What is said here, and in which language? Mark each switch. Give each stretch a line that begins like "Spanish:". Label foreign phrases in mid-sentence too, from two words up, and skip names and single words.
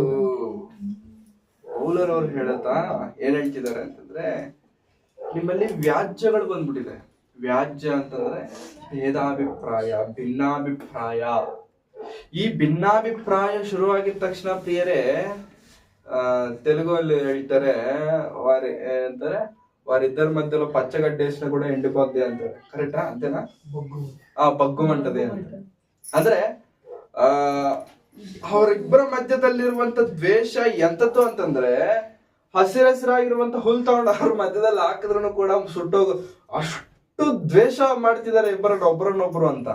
Kannada: ಪೌಲರವರು ಹೇಳತಾ ಏನ್ ಹೇಳ್ತಿದ್ದಾರೆ ಅಂತಂದ್ರೆ, ನಿಮ್ಮಲ್ಲಿ ವ್ಯಾಜ್ಯಗಳು ಬಂದ್ಬಿಟ್ಟಿದೆ. ವ್ಯಾಜ್ಯ ಅಂತಂದ್ರೆ ಭೇದಾಭಿಪ್ರಾಯ, ಭಿನ್ನಾಭಿಪ್ರಾಯ. ಈ ಭಿನ್ನಾಭಿಪ್ರಾಯ ಶುರುವಾಗಿದ ತಕ್ಷಣ ಪ್ರಿಯರೇ,
Telugu: తెలుగులో ಹೇಳ್ತಾರೆ వారిద్దరి మధ్యలో పచ్చగడ్డ వేసినా కూడా ఎండిపోద్ది అంటారు. కరెక్టా? అంతేనా? ಬಗ್ಗುమంటది ಅಂತ.
Kannada: ಅಂದ್ರೆ ಅವರಿಬ್ಬರ ಮಧ್ಯದಲ್ಲಿರುವಂತ ದ್ವೇಷ ಎಂತದ್ದು ಅಂತಂದ್ರೆ, ಹಸಿರಾಗಿರುವಂತ ಹುಲ್ ತಗೊಂಡು ಅವ್ರ ಮಧ್ಯದಲ್ಲಿ ಹಾಕಿದ್ರು ಕೂಡ ಸುಟ್ಟೋಗು, ಅಷ್ಟು ದ್ವೇಷ ಮಾಡ್ತಿದ್ದಾರೆ ಒಬ್ಬರನ್ನೊಬ್ರು ಅಂತ.